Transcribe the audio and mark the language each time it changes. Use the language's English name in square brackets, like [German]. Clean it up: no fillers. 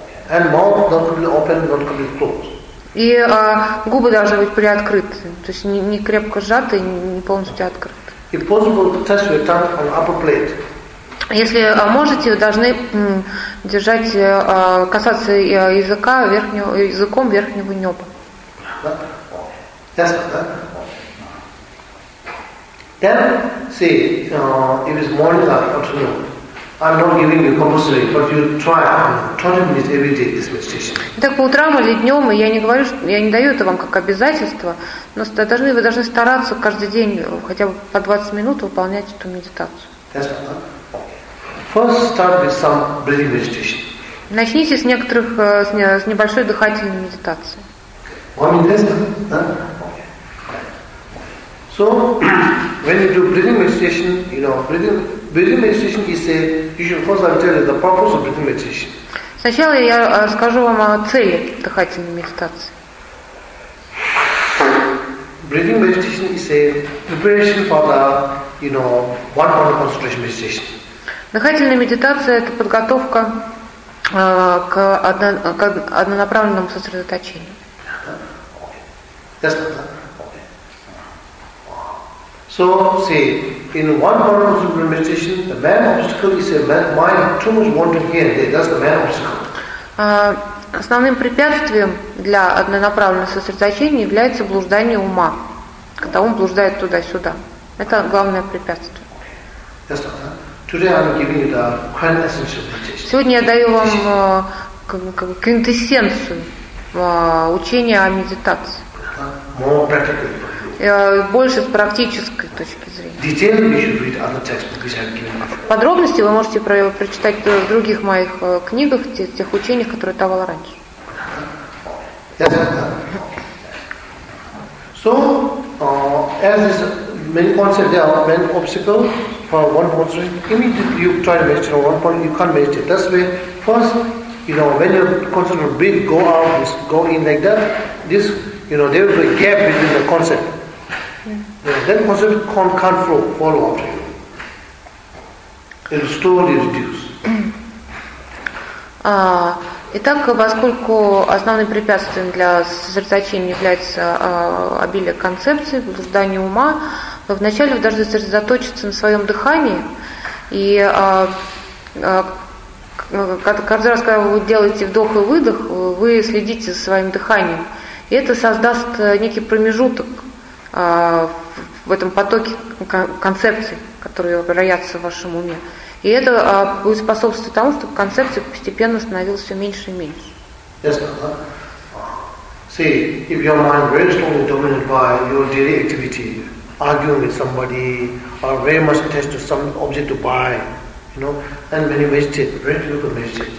[English] And mouth not completely open, not completely closed. [Russian] И губы должны быть приоткрыты, то есть не крепко сжаты, не полностью открыты. [English] If possible, test your tongue on upper plate. [Russian] Если можете, вы должны держать, касаться языка языком верхнего неба. [English] Yes, then see, if it's morning or afternoon, I'm not giving you compulsory, but you try 20 minutes every day this meditation. [Russian] Так по утрам или днем, я не говорю, я не даю это вам как обязательство, но вы должны стараться каждый день хотя бы по 20 минут выполнять эту медитацию. [English] Yes, first, start with some breathing meditation. [Russian] Начните с некоторых с небольшой дыхательной медитации. [English] One minute, [Russian] да? [English] So, when you do breathing meditation, you know, breathing meditation is a. You should first I'll tell you the purpose of breathing meditation. [Russian] Сначала я скажу вам о цели дыхательной медитации. [English] Breathing meditation is a preparation for the, you know, one point concentration meditation. [Russian] Дыхательная медитация – это подготовка к однонаправленному сосредоточению. [English] So, see, in one part of the meditation, the main obstacle is a mind too much wanting here and there. That's the main obstacle. [Russian] Основным препятствием для однонаправленного сосредоточения является блуждание ума, когда ум блуждает туда-сюда. Это главное препятствие. [English] Today I'm giving you the quintessential meditation. [Russian] Сегодня я даю вам квинтэссенцию учения о медитации. [English] More practical. [Russian] Больше с практической точки зрения. [English] Details you should read other textbooks which I've given you. [Russian] Подробности вы можете прочитать в других моих книгах, тех учениях, которые я давала раньше. [English] Yes, so, as this many concepts, there are many obstacles. For one point, immediately you try to meditate on one point, you can't meditate. That's why, first, you know, when you concentrate on breathe, go out, go in like that, this, you know, there will be a gap between the concept. Yeah. Yeah, then concept can't flow, follow after you. It will slowly reduce. [Russian] Итак, поскольку основным препятствием для сосредоточения является обилие концепций, блуждание ума, вначале вы должны сосредоточиться на своем дыхании, и каждый раз, когда вы делаете вдох и выдох, вы следите за своим дыханием. И это создаст некий промежуток в этом потоке концепций, которые роятся в вашем уме. И это будет способствовать тому, чтобы концепция постепенно становилась все меньше и меньше. [English] Yes, see, if your mind is very strongly dominated by your daily activity, arguing with somebody, or very much attached to some object to buy, you know, then when you meditate, very difficult meditate.